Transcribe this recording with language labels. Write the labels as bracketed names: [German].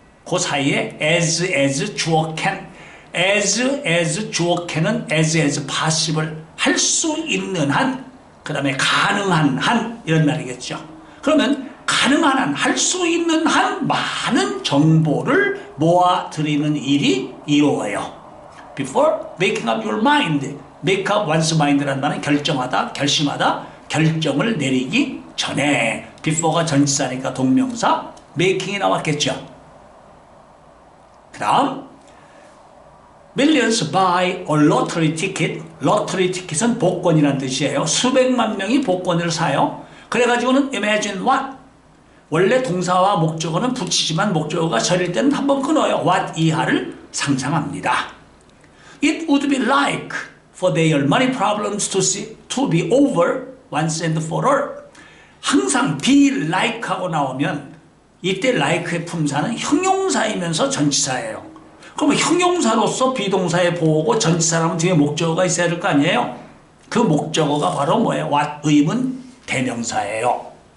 [Korean] 그 사이에 as 주어 can, as 주어 can은 as possible 할 수 있는 한, 그 다음에 가능한 한 이런 말이겠죠. 그러면 가능한 한, 할 수 있는 한 많은 정보를 모아드리는 일이 이루어요. [English] Before making up your mind. [Korean] make up one's mind라는 말은 결정하다, 결심하다, 결정을 내리기 전에. before가 전치사니까 동명사, making이 나왔겠죠. 그 다음 [English] Millions buy a lottery ticket. [Korean] lottery ticket은 복권이라는 뜻이에요. 수백만 명이 복권을 사요. 그래가지고는 [English] imagine what. [Korean] 원래 동사와 목적어는 붙이지만 목적어가 절일 때는 한번 끊어요. what 이하를 상상합니다. [English] It would be like for their money problems to be over once and for all. [Korean] 항상 be like 하고 나오면 이때 like의 품사는 형용사이면서 전치사예요. 그럼 형용사로서 비동사에 보고 전치사라면 뒤에 목적어가 있어야 될 거 아니에요? 그 목적어가 바로 뭐예요? what 의문 대명사예요.